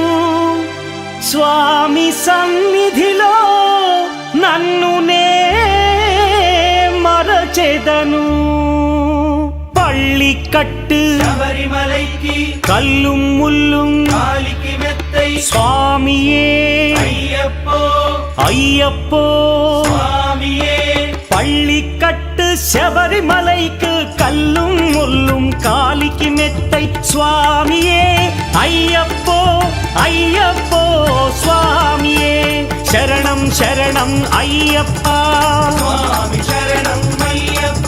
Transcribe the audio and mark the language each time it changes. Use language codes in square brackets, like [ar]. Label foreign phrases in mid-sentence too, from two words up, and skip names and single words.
[te] స్వామి సన్నిధిలో నన్ను నే మరచెదను. [ta] பள்ளி கட்டு శబరిమలైకి கல்லும் முள்ளும் காலுக்கு மெத்தை స్వామియే అయ్యప్పో అయ్యప్పో స్వామియే. பள்ளி கட்டு శబరిమలైக்கு கல்லும் முள்ளும் காலிக்கு மெத்தை சுவாமியே ஐயப்போ ஐயப்போ சுவாமியே. [te] శరణం శరణం అయ్యప్ప స్వామి శరణం అయ్యప్ప.